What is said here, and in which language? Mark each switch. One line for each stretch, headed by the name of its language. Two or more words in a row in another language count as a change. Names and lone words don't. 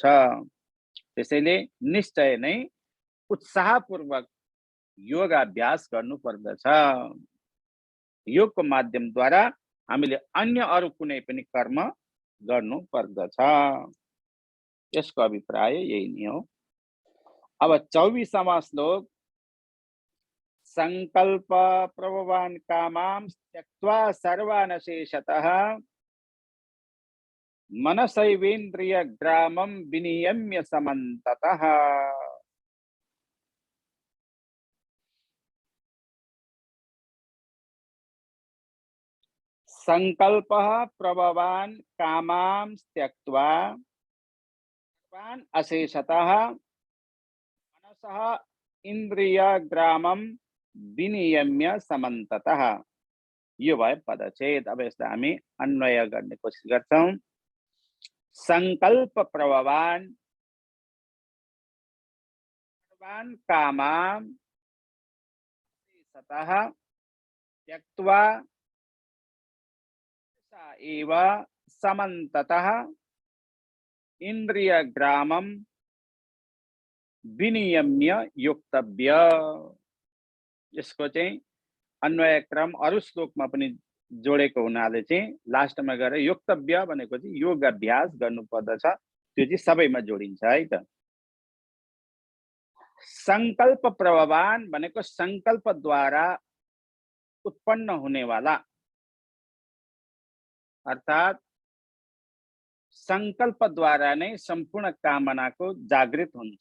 Nepali: त्यसैले निश्चय नै उत्साहपूर्वक योगाभ्यास गर्नु पर्दछ। योगको माध्यमद्वारा हामीले अन्य अरू कुनै पनि कर्म गर्नु पर्दछ। यसको अभिप्राय यही नै हो। अब 24वां श्लोक,
Sanskrit: संकल्प प्रभवान कामां त्यक्त्वा सर्वान् शेषतः मनसैवेन्द्रिय ग्रामं विनियम्य समन्ततः। संकल्प प्रभवान कामां त्यक्त्वा सर्वान् अशेषतः मनसः इन्द्रिय ग्रामं विनियम्य समन्ततः।
Nepali: यो भयो पदच्छेद। अब यसलाई हामी अन्वय गर्ने कोसिस गर्छौं।
Sanskrit: संकल्प प्रभवान सर्वान् कामां अशेषतः त्यक्त्वा एव समन्ततः इन्द्रिय ग्रामं विनियम्य योक्तव्य।
Nepali: यसको चाहिँ अन्वय क्रम अरु श्लोकमा पनि जोडेको हुनाले चाहिँ लास्टमा गएर योक्तव्य भनेको चाहिँ योग अभ्यास गर्नुपर्दछ, त्यो चाहिँ सबैमा जोडिन्छ है त।
Sanskrit: संकल्प प्रभवान
Nepali: भनेको संकल्पद्वारा उत्पन्न हुनेवाला, अर्थात संकल्पद्वारा नै सम्पूर्ण कामनाको जागृत हुन्छ।